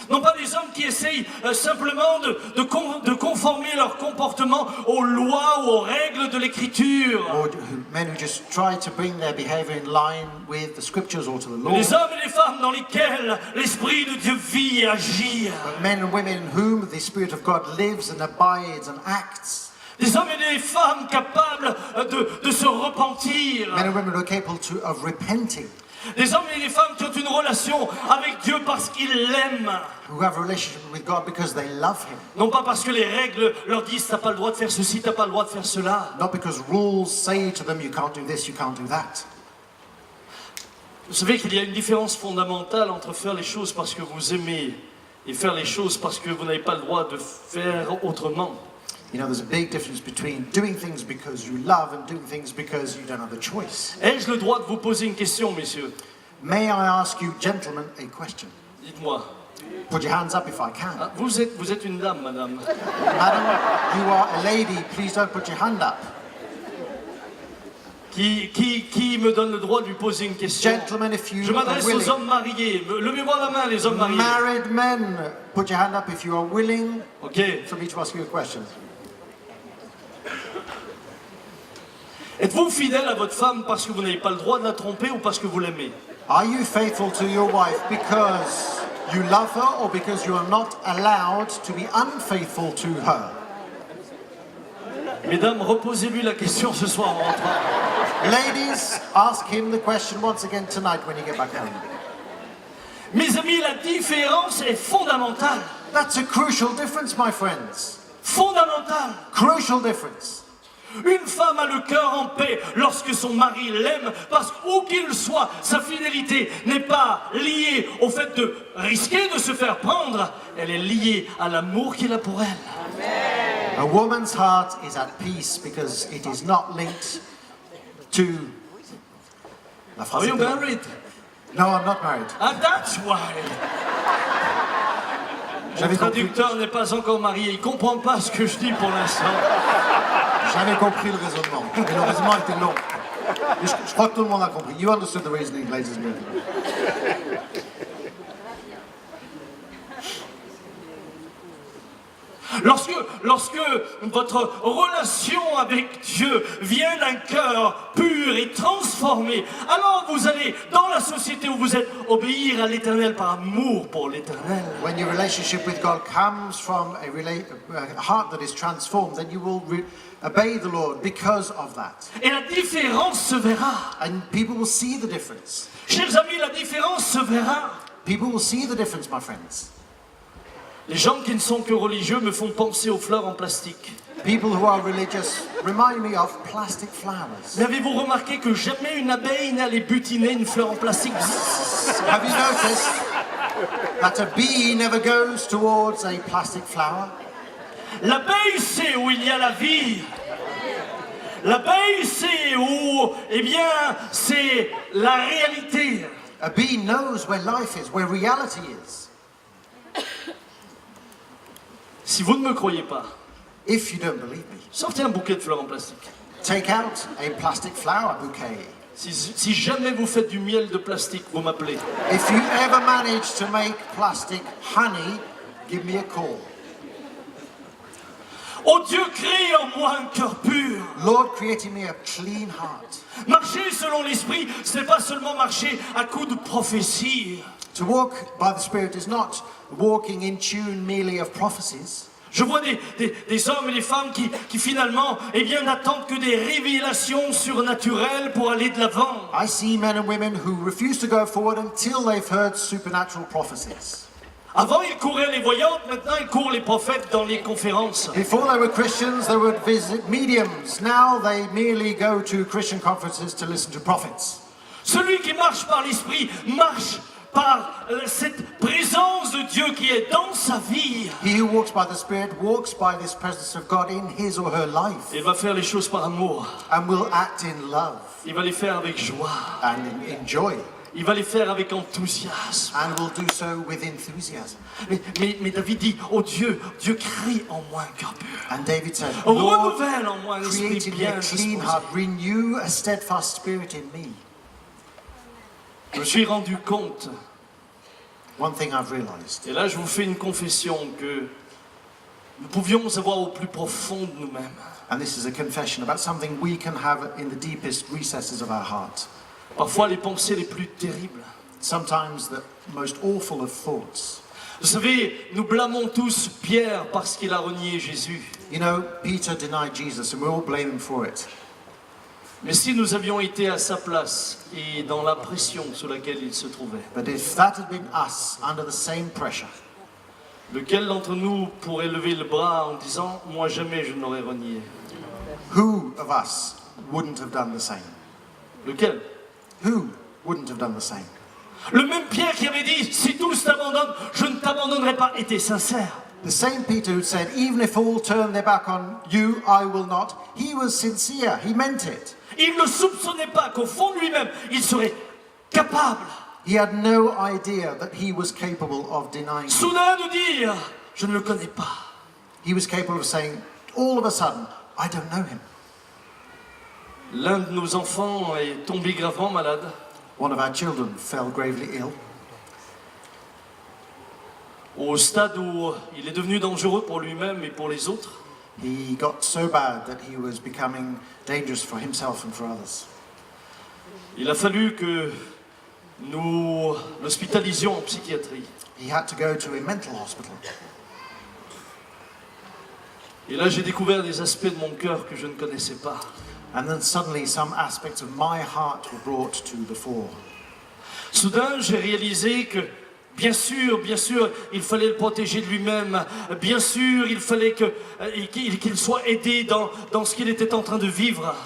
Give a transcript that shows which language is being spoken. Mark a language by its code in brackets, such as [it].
[fr] Non pas des hommes qui essayent simplement de conformer leur comportement aux lois ou aux règles de l'Écriture. [en] Or men who just try to bring their behavior in line with the scriptures or to the law. [fr] Les hommes et les femmes dans lesquels l'Esprit de Dieu vit et agit. [en] But men and women in whom the Spirit of God lives and abides and acts. [fr] Des hommes et des femmes capables de se repentir. [en] Men and women who are capable of repenting. [fr] Des hommes et des femmes qui ont une relation avec Dieu parce qu'ils l'aiment. [en] Who have a relationship with God because they love Him. [fr] Non pas parce que les règles leur disent t'as pas le droit de faire ceci, t'as pas le droit de faire cela. [en] Not because rules say to them you can't do this, you can't do that. [fr] Vous savez qu'il y a une différence fondamentale entre faire les choses parce que vous aimez et faire les choses parce que vous n'avez pas le droit de faire autrement. [en] You know, there's a big difference between doing things because you love and doing things because you don't have a choice. [fr] Ai-je le droit de vous poser une question, messieurs? [en] May I ask you, gentlemen, a question? [fr] Dites-moi. [en] Put your hands up if I can. [fr] Ah, vous êtes une dame, madame. [en] Madam, you are a lady. Please don't put your hand up. [fr] Qui me donne le droit de lui poser une question? [en] Gentlemen, if you [fr] Je [en] are [fr] m'adresse [en] willing. [fr] aux hommes mariés. Levez-moi la main, les hommes mariés. [en] Married men, put your hand up if you are willing Ok. for me to ask you a question. [fr] Êtes-vous fidèle à votre femme parce que vous n'avez pas le droit de la tromper ou parce que vous l'aimez? [en] Are you faithful to your wife because you love her or because you are not allowed to be unfaithful to her? [fr] Mesdames, reposez-lui la question ce soir en rentrant. [en] Ladies, ask him the question once again tonight when you get back home. [fr] Mes amis, la différence est fondamentale. [en] That's a crucial difference, my friends. [fr] Fondamentale. [en] Crucial difference. [fr] Une femme a le cœur en paix lorsque son mari l'aime, parce qu'où qu'il soit, sa fidélité n'est pas liée au fait de risquer de se faire prendre, elle est liée à l'amour qu'il a pour elle. [en] A woman's heart is at peace because it is not linked to... [fr] La [en] Are [fr] phrase [en] you [fr] est- [en] married? No, I'm not married. Ah, that's why. [fr] Mon J'avais compris, traducteur n'est pas encore marié, il comprend pas ce que je dis pour l'instant. j'avais compris le raisonnement. Mais le raisonnement était long. Mais je crois que tout le monde a compris. [en] You understood the reasoning, ladies and gentlemen. [fr] Lorsque votre relation avec Dieu vient d'un cœur pur et transformé, alors vous allez, dans la société où vous êtes, obéir à l'Éternel par amour pour l'Éternel. [en] When your relationship with God comes from a heart that is transformed, then you will obey the Lord because of that. [fr] Et la différence se verra. [en] And people will see the difference. [fr] Chers amis, la différence se verra. [en] People will see the difference, my friends. [fr] Les gens qui ne sont que religieux me font penser aux fleurs en plastique. [en] People who are religious remind me of plastic flowers. [fr] Mais avez-vous remarqué que jamais une abeille n'allait butiner une fleur en plastique? [en] Have you noticed that a bee never goes towards a plastic flower? [fr] L'abeille sait où il y a la vie. L'abeille sait où, eh bien, c'est la réalité. [en] A bee knows where life is, where reality is. [fr] Si vous ne me croyez pas, [en] If you don't believe me, [fr] sortez un bouquet de fleurs en plastique. [en] take out a plastic flower bouquet. [fr] Si jamais vous faites du miel de plastique, vous m'appelez. [en] If you ever manage to make plastic honey, give me a call. [fr] Oh Dieu, crée en moi un cœur pur. [en] Lord, create in me a clean heart. [fr] Marcher selon l'esprit, ce n'est pas seulement marcher à coups de prophétie. [en] To walk by the Spirit is not walking in tune merely of prophecies. [fr] Je vois des hommes et des femmes qui finalement, eh bien, n'attendent que des révélations surnaturelles pour aller de l'avant. [en] I see men and women who refuse to go forward until they've heard supernatural prophecies. [fr] Avant, ils couraient les voyantes, maintenant, ils courent les prophètes dans les conférences. [en] Before they were Christians, they would visit mediums. Now they merely go to Christian conferences to listen to prophets. [fr] Celui qui marche par l'esprit marche par cette présence de Dieu qui est dans sa vie. [en] He who walks by the Spirit walks by this presence of God in his or her life [fr] Il va faire les choses par amour. [en] and will act in love [fr] Il va les faire avec joie. [en] and in joy [fr] Il va les faire avec enthousiasme. [en] and will do so with enthusiasm. [fr] Mais David dit, oh Dieu, Dieu crée en moi un cœur pur. [en] And David said, Lord, [fr] Renouvelle en moi un esprit [en] create in me [fr] bien [en] a clean [fr] disposé. [en] heart, renew a steadfast spirit in me. [fr] Je me suis rendu compte, [en] One thing I've realized, [fr] et là je vous fais une confession, que nous pouvions avoir au plus profond de nous-mêmes. [en] and this is a confession about something we can have in the deepest recesses of our heart. [fr] Parfois les pensées les plus terribles. [en] Sometimes the most awful of thoughts. [fr] Vous savez, nous blâmons tous Pierre parce qu'il a renié Jésus. [en] You know, Peter denied Jesus and we all blame him for it. [fr] Mais si nous avions été à sa place et dans la pression sous laquelle il se trouvait, [en] But if that had been us under the same pressure, [fr] lequel d'entre nous pourrait lever le bras en disant « Moi jamais je n'aurais renié » [en] who of us wouldn't have done the same? [fr] Lequel? [en] Who wouldn't have done the same? [fr] Le même Pierre qui avait dit « Si tous t'abandonnent, je ne t'abandonnerai pas » était sincère. [en] The same Peter who said, even if all turn their back on you, I will not. He was sincere. He meant it. [fr] Il ne soupçonnait pas qu'au fond de lui-même, il serait capable, [en] He had no idea that he was capable of denying him. [fr] soudain de dire « Je ne le connais pas ». [en] He was capable of saying, all of a sudden, I don't know him. [fr] L'un de nos enfants est tombé gravement malade. [en] One of our children fell gravely ill, [fr] Au stade où il est devenu dangereux pour lui-même et pour les autres. [en] he got so bad that he was becoming dangerous for himself and for others. [fr] Il a fallu que nous l'hospitalisions en psychiatrie. [en] He had to go to a mental hospital. [fr] Et là, j'ai découvert des aspects de mon cœur que je ne connaissais pas. [en] And then suddenly some aspects of my heart were brought to the fore. [fr] Soudain, j'ai réalisé que, bien sûr, il fallait le protéger de lui-même. Bien sûr, il fallait qu'il soit aidé dans ce qu'il était en train de vivre.